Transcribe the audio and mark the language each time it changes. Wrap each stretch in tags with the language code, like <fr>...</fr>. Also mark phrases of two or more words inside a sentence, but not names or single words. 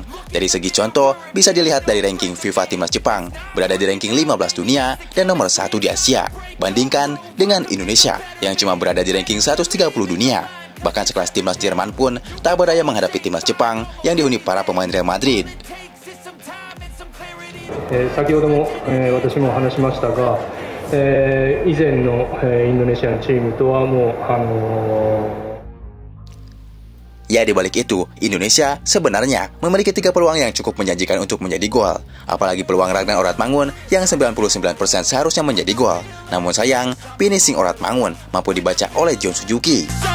<id>Dari segi contoh, bisa dilihat dari ranking FIFA timnas Jepang, berada di ranking 15 dunia dan nomor 1 di Asia. Bandingkan dengan Indonesia yang cuma berada di ranking 130 dunia. Bahkan sekelas timnas Jerman pun tak berdaya menghadapi timnas Jepang yang dihuni para pemain Real Madrid.</id> <ja>先ほども私も話しましたが、以前のインドネシアのチームとはもう</ja> <id>Ya, di balik itu, Indonesia sebenarnya memiliki 3 peluang yang cukup menjanjikan untuk menjadi gol. Apalagi peluang Ragnar Oratmangun yang 99% seharusnya menjadi gol. Namun sayang, finishing Oratmangun mampu dibaca oleh John Suzuki.</id>